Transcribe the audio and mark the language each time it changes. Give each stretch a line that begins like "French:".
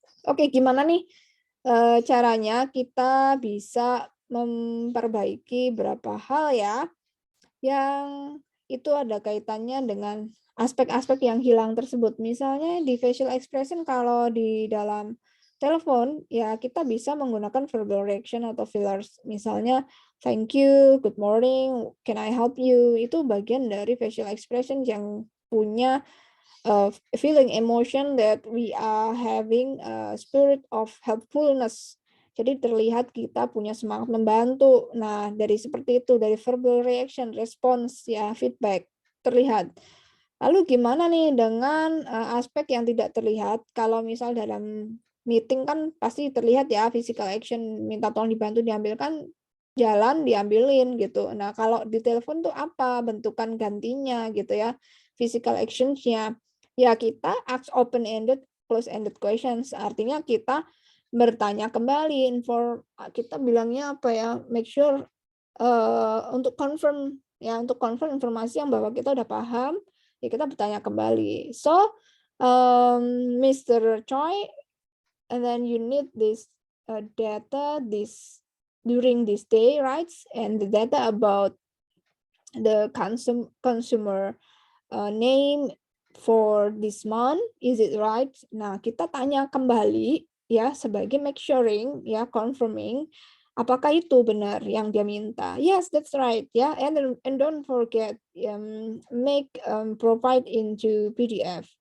Indonesian: Oke, gimana nih caranya kita bisa memperbaiki berapa hal ya yang itu ada kaitannya dengan aspek-aspek yang hilang tersebut. Misalnya di facial expression kalau di dalam telepon, ya kita bisa menggunakan verbal reaction atau fillers.
English: Misalnya, thank you, good morning, can I help you?
Indonesian: Itu bagian dari
English: facial expression yang punya feeling emotion that we are having a spirit of helpfulness.
Indonesian: Jadi terlihat kita punya semangat membantu. Nah, dari seperti itu, dari verbal reaction, response, ya, feedback, terlihat. Lalu gimana nih dengan aspek yang tidak terlihat? Kalau misal dalam meeting kan pasti terlihat ya, physical action, minta tolong dibantu diambilkan, jalan diambilin gitu. Nah, kalau di telepon tuh apa bentukan gantinya gitu ya, physical actions-nya. Ya kita ask open-ended, close-ended questions. Artinya kita bertanya kembali, kita bilangnya apa ya, make sure untuk confirm ya, untuk confirm informasi yang bahwa kita udah paham, ya kita bertanya kembali.
English: So, Mr. Choi, and then you need this data during this day, right? And the data about the consumer name for this month, is it right?
Indonesian: Nah, kita tanya kembali ya sebagai make suring ya, confirming apakah itu benar yang dia minta.
English: Yes, that's right ya. And don't forget make provide into PDF.